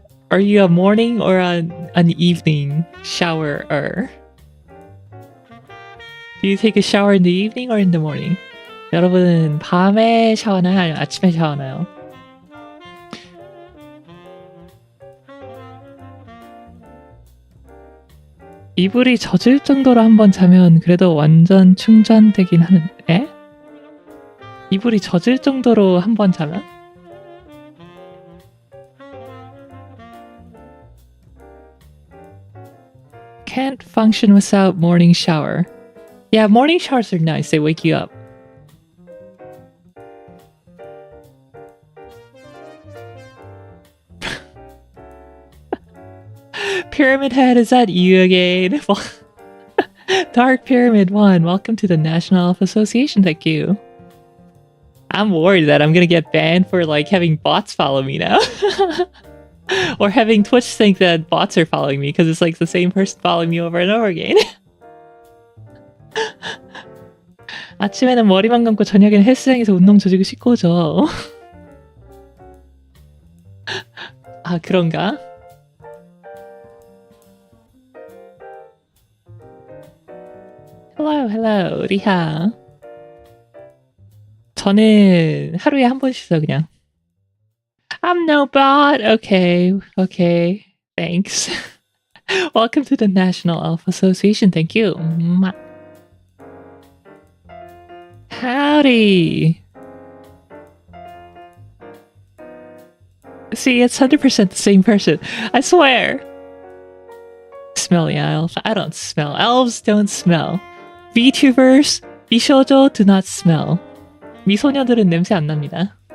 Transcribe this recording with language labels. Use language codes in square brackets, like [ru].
[en] Are you a morning or an evening showerer? Do you take a shower in the evening or in the morning? [ko] 여러분은 밤에 샤워나요? 아니면 아침에 샤워나요? 이불이 젖을 정도로 한번 자면 그래도 완전 충전되긴 하는데? 이불이 젖을 정도로 한번 자면? [en] Can't function without morning shower. Yeah, morning showers are nice. They wake you up. Pyramid Head, is that you again? Dark Pyramid 1, welcome to the National Elf Association, thank you. I'm worried that I'm gonna get banned for like having bots follow me now. Or having Twitch think that bots are following me because it's like the same person following me over and over again. [ko] 아침에는 머리만 감고 저녁에는 헬스장에서 운동 조지고 씻고 오죠. 아, 그런가? [en] Hello, 리하. [ko] 저는 하루에 한 번 씻어, 그냥. [en] I'm no bot. Okay. Thanks. Welcome to the National Elf Association. Thank you. Howdy. See, it's 100% the same person. I swear. Smelly elf. I don't smell. Elves don't smell. VTubers, 비쇼조 do not smell. [ko] 미소녀들은 냄새 안 납니다.